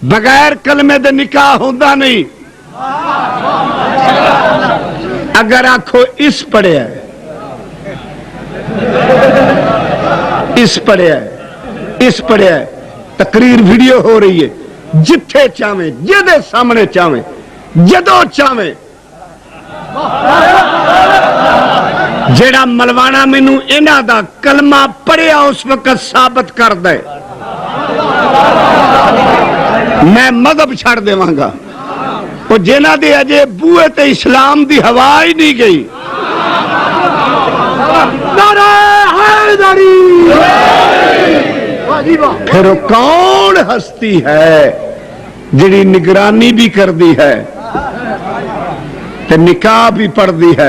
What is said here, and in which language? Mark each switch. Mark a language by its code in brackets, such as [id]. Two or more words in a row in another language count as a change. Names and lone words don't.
[pa] بغیر کلمے دے نکاح ہوتا نہیں. اگر آکھو اس پڑھیا ہے، اس پڑھیا ہے، اس پڑھیا ہے، تقریر ویڈیو ہو رہی ہے، جتھے چاہیں جدے سامنے چاہیں جدو چاہیں. جیڑا ملوانا مینوں انہاں دا کلمہ پڑھیا اس وقت ثابت کر دے، میں مذہب چھڑ دیواں گا. وہ جنہ دے اجے بوئے تے اسلام دی ہوا ہی نہیں گئی. نعرہ حیدری. پھر وہ کون ہستی ہے جڑی نگرانی بھی کر دی ہے تے نکاح بھی پڑھ دی ہے؟